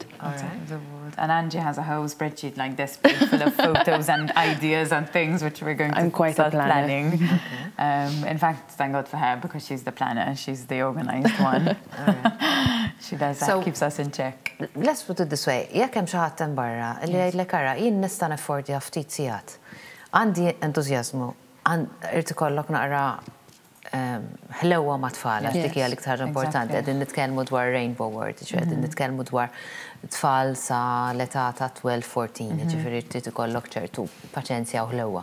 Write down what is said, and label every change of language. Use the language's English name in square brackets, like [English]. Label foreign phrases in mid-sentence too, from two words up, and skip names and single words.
[English] Outside of the ward. And Angie has a whole spreadsheet like this, full of photos and ideas and things which we're going to start planning. In fact, thank God for her, because she's the planner, she's the organized one. She does that, keeps us in check. Let's put it this way, [Maltese] jekk hemm xi ħadd hemm barra li jgħidlek ara jien nista' neffordja ftit sigħat. Għandi entużjażmu, irid ikollok naqra ħlewwa ma' tfal, għax dik hija l-iktar importanti. Qegħdin nitkellmu dwar Rainbow World, qegħdin nitkellmu dwar tfal sa l-età ta' 12-14, ġifieri trid ikollok ċertu paċenzja u ħlewwa.